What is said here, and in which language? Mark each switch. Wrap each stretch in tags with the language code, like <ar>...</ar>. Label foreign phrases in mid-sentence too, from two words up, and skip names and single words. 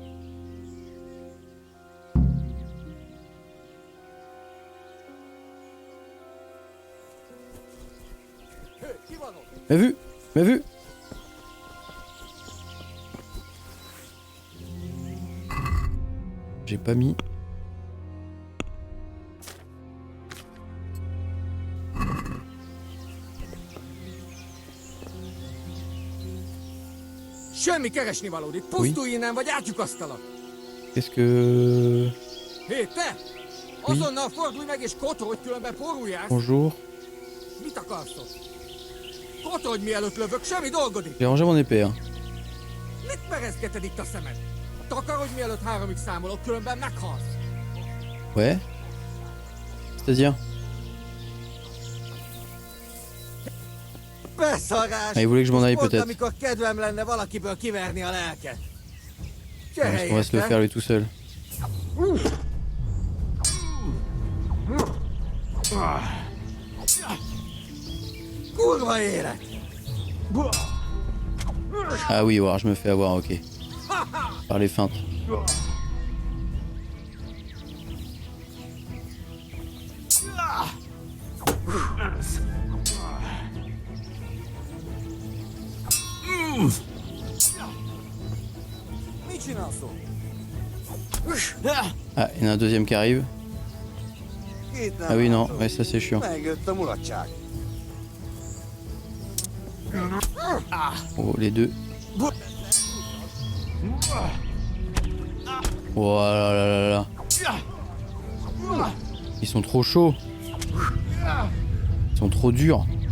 <fr>M'a vu? M'a vu? J'ai pas mis.</fr> <hu>Semmi keresnivalód, itt pusztulj innen, vagy átlyukasztalak!</hu> <fr>Qu'est-ce que...</fr> <hu>Hé, te! Azonnal fordulj meg és kotorodj, különben porul jársz!</hu> <fr>Bonjour.</fr> <hu>Mit akarsz ott? Kotorodj, mielőtt lövök, semmi dolgod itt!</hu> <fr>J'ai rangé mon épée, hein.</fr> <hu>Mit perezgeted itt a szemed? Takarodj, mielőtt 3-ig számolok, különben meghalsz!</hu> <fr>Ouais. C'est-à-dire?</fr> <hu>Beszarás!</hu> <fr>Ah, il voulait que je m'en aille</fr> <hu>Volt,</hu> <fr>peut-être.</fr> <hu>amikor kedvem lenne valakiből kiverni a lelket.</hu> <fr>Parce qu'on va se le faire lui tout seul.</fr> <hu>Kurva élet!</hu> <fr>Ah oui, alors je me fais avoir, ok. Par les feintes.</fr> <hu>Mit csinálsz ott?</hu> <fr>Ah, il y en a un deuxième qui arrive.</fr> <hu>Itt nem</hu> <fr>Ah oui, non,</fr> <hu>látod.</hu> <fr>ouais, ça c'est chiant.</fr> <hu>Megjött a mulatság.</hu> <fr>Oh, les deux. Oh là là là là. Ils sont trop chauds. Ils sont trop durs.</fr>